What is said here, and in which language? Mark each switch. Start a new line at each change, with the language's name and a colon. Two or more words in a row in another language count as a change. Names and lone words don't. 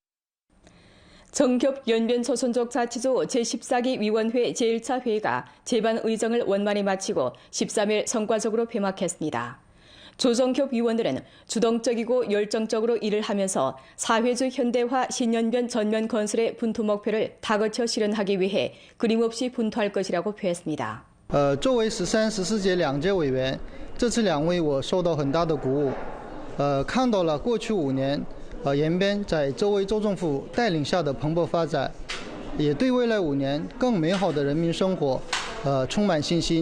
Korean: 정협 연변 조선족 자치조 제14기 위원회 제1차 회의가 제반 의정을 원만히 마치고 13일 성과적으로 폐막했습니다. 조정협 위원들은 주동적이고 열정적으로 일을 하면서 사회주의 현대화 신연변 전면 건설의 분투 목표를 다거쳐 실현하기 위해 끊임없이 분투할 것이라고 표했습니다.
Chinese: 作为13、14届两届委员，这次两位我受到很大的鼓舞，看到了过去5年，延边在周围州政府带领下的蓬勃发展，也对未来5年更美好的人民生活，充满信心。